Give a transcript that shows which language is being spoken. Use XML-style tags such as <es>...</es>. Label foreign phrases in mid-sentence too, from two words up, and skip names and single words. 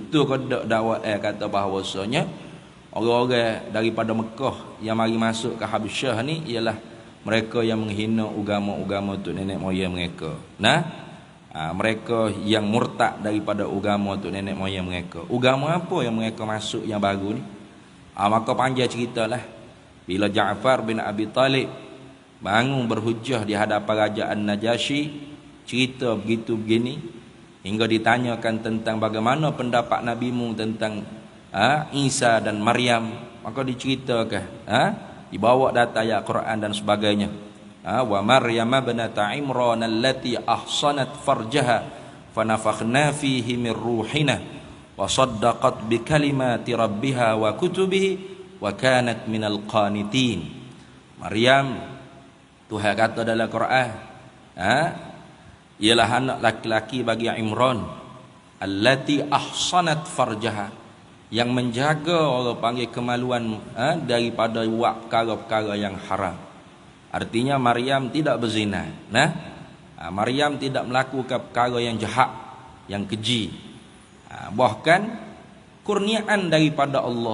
<ms>Betul ke tak dakwah kata bahawasanya orang-orang daripada Mekah yang mari masuk ke Habsyah ni ialah mereka yang menghina agama-agama tu nenek moyang mereka. Mereka yang murtad daripada agama tu nenek moyang mereka. Agama apa yang mereka masuk yang baru ni? Maka panjang ceritalah bila Ja'far bin Abi Talib bangun berhujah di hadapan Raja An-Najasyi, cerita begitu begini, hingga ditanyakan tentang bagaimana pendapat nabimu tentang Isa dan Maryam. Maka diceritakan, dibawa data ayat Quran dan sebagainya.</ms> <ar>ومريم ابنت عمران التي أحصنت فرجها فنفخنا فيه من روحنا وصدقت بكلمات ربها وكتبه وكانت من القانتين.</ar> <ms>Maryam, Tuhan kata dalam Quran, ialah anak laki-laki bagi Imran</ms> <ar>التي أحصنت فرجها,</ar> <ms>yang menjaga orang panggil kemaluan daripada buat perkara-perkara yang haram. Artinya Maryam tidak berzina. Maryam tidak melakukan perkara yang jahat, yang keji. Bahkan kurniaan daripada Allah.</ms>